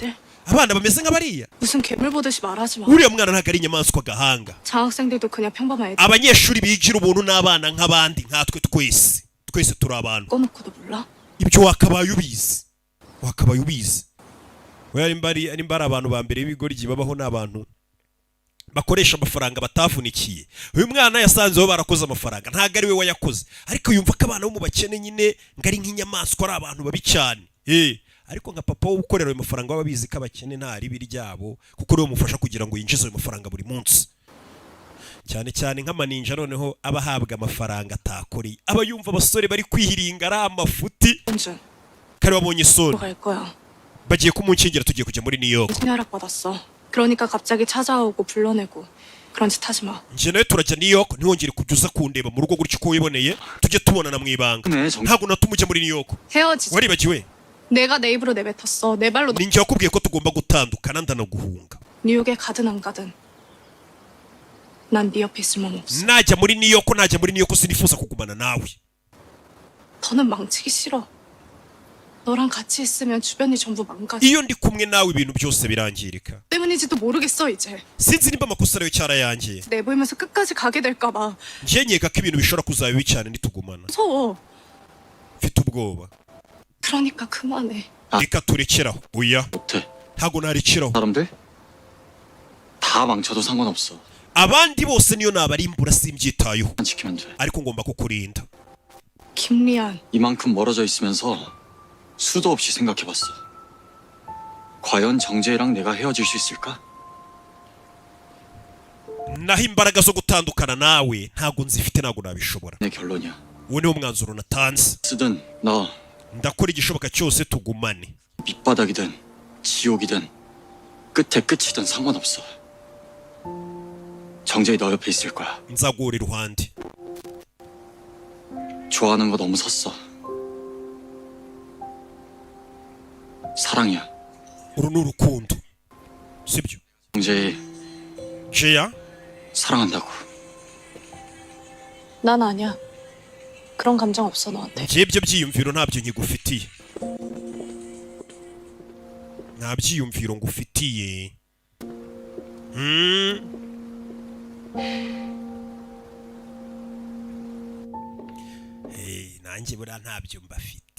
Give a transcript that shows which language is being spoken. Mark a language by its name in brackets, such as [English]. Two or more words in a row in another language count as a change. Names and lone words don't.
[Kinyarwanda] abana bameze nka bariya [Korean] 무슨 괴물 보듯이 말하지 마. [Kinyarwanda] uriya mwana ntabwo ari inyamaswa gahanga. [Korean] 장학생들도 그냥 평범한 애들 [Kinyarwanda] abanyeshuri bigira ubuntu n'abana nk'abandi nkatwe twese turi abantu. [Korean] 꺼놓고도 몰라? [Kinyarwanda] ibyo wakabaye ubizi. we ari abantu ba mbere b'ibigoryi babaho n'abantu bakoresha amafaranga batavunikiye. uyu mwana yasanzeho barakoze amafaranga ntabwo ari we wayakoze, ariko yumva ko abana bo mu bakene nyine ngari nk'inyamaswa ari abantu babi cyane. ariko nka papa wo gukorera ayo mafaranga baba bizi ko abakene nta ribi ryabo kuko niwe mufasha kugira ngo yinjize ayo mafaranga buri munsi. cyane cyane nk'amaninja noneho aba ahabwa amafaranga atakoreye, aba yumva abasore bari kwihiringa ari amafuti. [Korean] 은준, [Kinyarwanda] kare wabonye isoni [Korean] 갈 거야. [Kinyarwanda] bagiye kumunkingira tugiye kujya muri New York. [Korean] 무슨 허락 받았어. 그러니까 갑자기 찾아오고 불러내고 그런 짓 하지 마. [Kinyarwanda] njye nawe turajya New York ntiwongere kujya uza kundeba mu rugo gutyo uko wiboneye tujye tubonana mu ibanga. ntabwo natuma ujya muri New York. [Korean] 헤어지자. [Kinyarwanda] waribagiwe? [Korean] 내가 내 입으로 내뱉었어. 내 발로 [Kinyarwanda] ni njye wakubwiye ko tugomba gutandukana ndanaguhunga. [Korean] 뉴욕에 가든 안 가든 난 네 옆에 있을 몸 없어. [Kinyarwanda] najya muri New York sinifuza kugumana nawe. [Korean] 더는 망치기 싫어. 너랑 같이 있으면 주변이 전부 망가져. [Kinyarwanda] iyo ndi kumwe nawe ibintu byose birangirika. [Korean] 때문인지도 모르겠어 이제. [Kinyarwanda] sinzi nimba amakosa ariyo cyarayangiye. [Korean] 내보이면서 끝까지 가게 될까 봐. [Kinyarwanda] njye nkeka ko ibintu bishobora kuzaba bibi cyane nitugumana. [Korean] 무서워. [Kinyarwanda] mfite ubwoba. [Korean] 그러니까 그만해. [Kinyarwanda] reka turekeraho. oya [Korean] 못해. [Kinyarwanda] ntabwo narekeraho. [Korean] 사람들 다 망쳐도 상관없어. [Kinyarwanda] abandi bose niyo nabarimbura simbyitayeho, [Korean] 지키면 돼. [Kinyarwanda] ariko ngomba kukurinda. [Korean] 김리안. 이만큼 멀어져 있으면서 수도 없이 생각해봤어. 과연 정재랑 내가 헤어질 수 있을까? [Kinyarwanda] naho imbaraga zo gutandukana nawe ntabwo nzifite, ntabwo nabishobora. [Korean] 내 결론이야. [Kinyarwanda] uwo niwo mwanzuro natanze. [Korean] 쓰든 너 [Kinyarwanda] ndakora igishoboka cyose tugumane. [Korean] 밑바닥이든 지옥이든 끝에 끝이든 상관없어. 정재이 너 옆에 있을 거야. [Kinyarwanda] nzaguhora iruhande. [Korean] 좋아하는 거 너무 섰어. 사랑이야. [Kinyarwanda] uru ni urukundo sibyo? [Korean] 정재이 [Kinyarwanda] jeya [Korean] 사랑한다고. 난 아니야. 그런 감정 없어 너한테. [Kinyarwanda] njye ibyo byiyumviro ntabyo nkigufitiye. nta byiyumviro ngufitiye. nanjye buriya ntabyo mbafite.